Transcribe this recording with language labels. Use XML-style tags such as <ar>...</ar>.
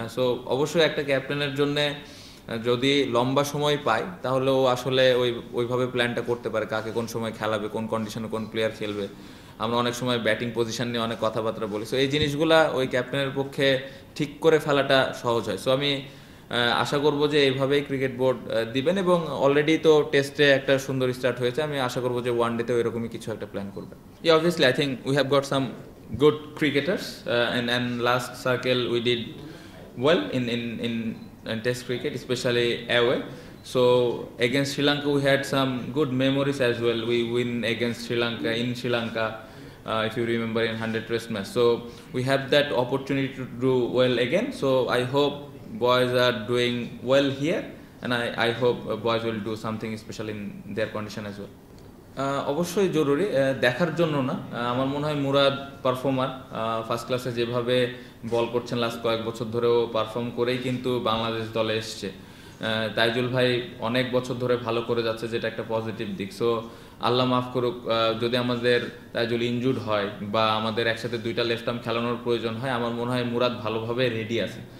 <bn>So অবশ্যই একটা ক্যাপ্টেনের জন্যে যদি লম্বা সময় পায় তাহলে ও আসলে ওইভাবে প্ল্যানটা করতে পারে কাকে কোন সময় খেলাবে, কোন কন্ডিশনে কোন প্লেয়ার খেলবে। আমরা অনেক সময় ব্যাটিং পজিশন নিয়ে অনেক কথাবার্তা বলি, সো এই জিনিসগুলা ওই ক্যাপ্টেনের পক্ষে ঠিক করে ফেলাটা সহজ হয়। সো আমি আশা করব যে এইভাবেই ক্রিকেট বোর্ড দিবেন। এবং অলরেডি তো টেস্টে একটা সুন্দর স্টার্ট হয়েছে, আমি আশা করব যে ওয়ান ডেতেও এরকমই কিছু একটা প্ল্যান করবে।</bn> <en>Obviously I think we have got some good cricketers, and last circle we did well in Test cricket, especially away. So against Sri Lanka we had some good memories as well. We win against Sri Lanka in Sri Lanka, if you remember, in 100 Test match. So we have that opportunity to do well again. So I hope boys are doing well here, and I hope boys will do something special in their condition as well.</en> <bn>অবশ্যই জরুরি, দেখার জন্য না। আমার মনে হয় Murad performer, first ক্লাসে যেভাবে বল করছেন লাস্ট কয়েক বছর ধরেও পারফর্ম করেই কিন্তু বাংলাদেশ দলে এসছে। তাইজুল ভাই অনেক বছর ধরে ভালো করে যাচ্ছে, যেটা একটা পজিটিভ দিক। সো আল্লাহ মাফ করুক যদি আমাদের তাইজুল ইনজুর্ড হয় বা আমাদের একসাথে দুইটা লেফট আর্ম খেলানোর প্রয়োজন হয়, আমার মনে হয় মুরাদ ভালোভাবে রেডি আছে।</bn>